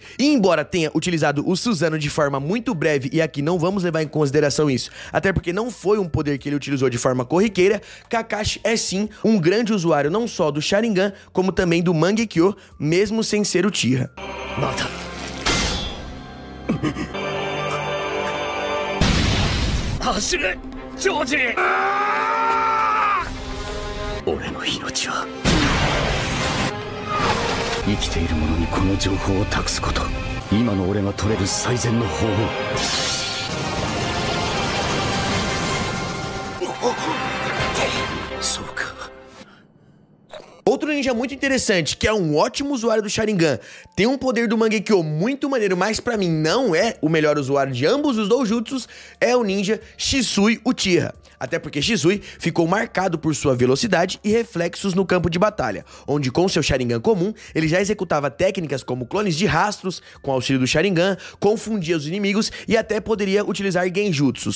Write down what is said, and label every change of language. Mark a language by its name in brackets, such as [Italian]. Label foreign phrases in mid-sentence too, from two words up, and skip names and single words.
[Portuguese] E embora tenha utilizado o Susanoo de forma muito breve, e aqui não vamos levar em consideração isso, até porque não foi um poder que ele utilizou de forma corriqueira, Kakashi é sim um grande usuário não só do Sharingan, como também do Mangekyo, mesmo sem ser o Uchiha. Nota. [Japanese] 走れジョージ。俺の命は生きている者にこの情報を託すこと。今の俺が取れる最善の方法。そうか。 [Portuguese] Outro ninja muito interessante, que é um ótimo usuário do Sharingan, tem um poder do Mangekyo muito maneiro, mas pra mim não é o melhor usuário de ambos os doujutsus, é o ninja Shisui Uchiha. Até porque Shisui ficou marcado por sua velocidade e reflexos no campo de batalha, onde com seu Sharingan comum, ele já executava técnicas como clones de rastros, com auxílio do Sharingan, confundia os inimigos e até poderia utilizar genjutsus.